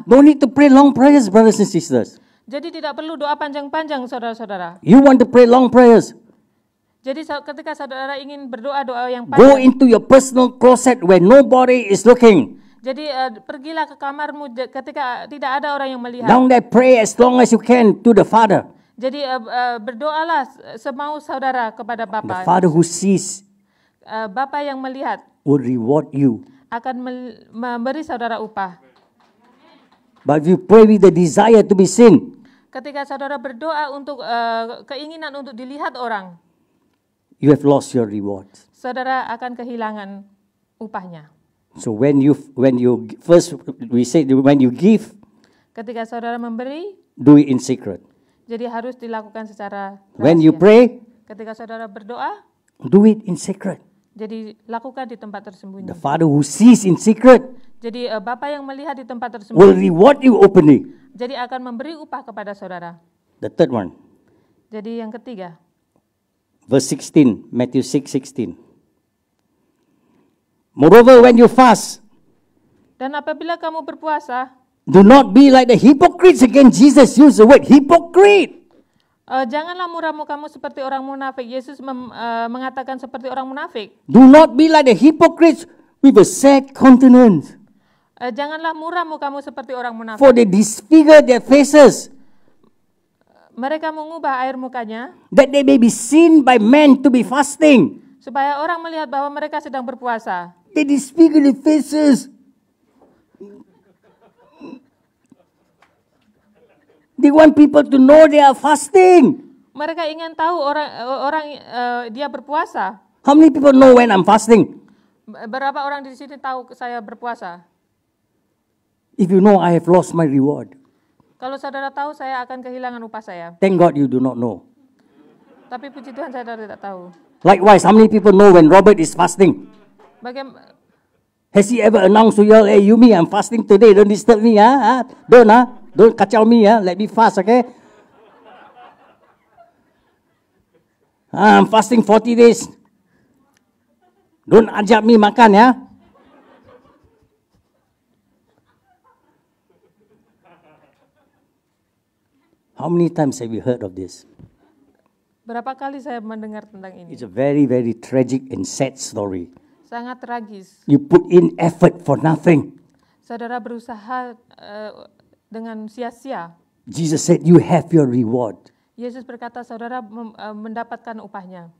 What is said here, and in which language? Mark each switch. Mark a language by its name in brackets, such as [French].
[English] Don't need to pray long prayers, brothers and sisters. [Indonesian] Jadi tidak perlu doa panjang-panjang saudara-saudara. [English] You want to pray long prayers? [Indonesian] Jadi ketika saudara ingin berdoa doa yang [English] Go [Indonesian] panjang, [English] into your personal closet where nobody is looking. [Indonesian] jadi pergilah ke kamarmu ketika tidak ada orang yang melihat. [English] Down there, pray as long as you can to the Father. [Indonesian] Jadi berdoalah semau saudara kepada [English] The [Indonesian] Bapa. [English] Father who sees [Indonesian] Bapa yang melihat [English] will reward you. [Indonesian] akan memberi saudara upah. [English] But if you pray with the desire to be seen, [Indonesian] Ketika saudara berdoa untuk keinginan untuk dilihat orang, [English] you have lost your reward. [Indonesian] saudara akan kehilangan upahnya. [English] So when you first we say when you give, [Indonesian] Ketika saudara memberi, [English] do it in secret. [Indonesian] jadi harus dilakukan secara [English] When you [Indonesian] rahasia. [English] pray, [Indonesian] Ketika saudara berdoa, [English] do it in secret. [Indonesian] jadi lakukan di tempat tersembunyi. [English] The Father who sees in secret [Indonesian] Jadi Bapa yang melihat di tempat [English] will [Indonesian] tersembunyi, [English] reward you openly. [Indonesian] jadi akan memberi upah kepada saudara. [English] The third one, [Indonesian] Jadi yang ketiga, [English] verse 16, Matthew 6:16. Moreover, when you fast, [Indonesian] dan apabila kamu berpuasa, [English] do not be like the hypocrites. Again, Jesus used the word hypocrite. [Indonesian] janganlah murahmu kamu seperti orang munafik. Yesus mengatakan seperti orang munafik. [English] Do not be like the hypocrites with a sad countenance. [Indonesian] Janganlah muram mukamu seperti orang munafik. [English] For they disfigure their faces, [Indonesian] Mereka mengubah air mukanya [English] that they may be seen by men to be fasting. [Indonesian] supaya orang melihat bahwa mereka sedang berpuasa. [English] They disfigure their faces. They want people to know they are fasting. [Indonesian] Mereka ingin tahu orang dia berpuasa. [English] How many people know when I'm fasting? [Indonesian] Berapa orang di sini tahu saya berpuasa? [English] If you know, I have lost my reward. [Indonesian] Kalau saudara tahu, saya akan kehilangan upah saya. [English] Thank God you do not know. [Indonesian] Tapi puji Tuhan, saudara tidak tahu. [English] Likewise, how many people know when Robert is fasting? Has he ever announced to you all, hey, Yumi, I'm fasting today, don't disturb me, don't kacau me, let me fast, okay? I'm fasting 40 days. Don't [Malay] ajak [English] me [Malay] makan, ya. [English] How many times have you heard of this? [Indonesian] Berapa kali saya mendengar tentang ini? [English] It's a very, very tragic and sad story. [Indonesian] Sangat tragis. [English] You put in effort for nothing. [Indonesian] Saudara berusaha dengan sia-sia. [English] Jesus said, you have your reward. [Indonesian] Yesus berkata, saudara mendapatkan upahnya.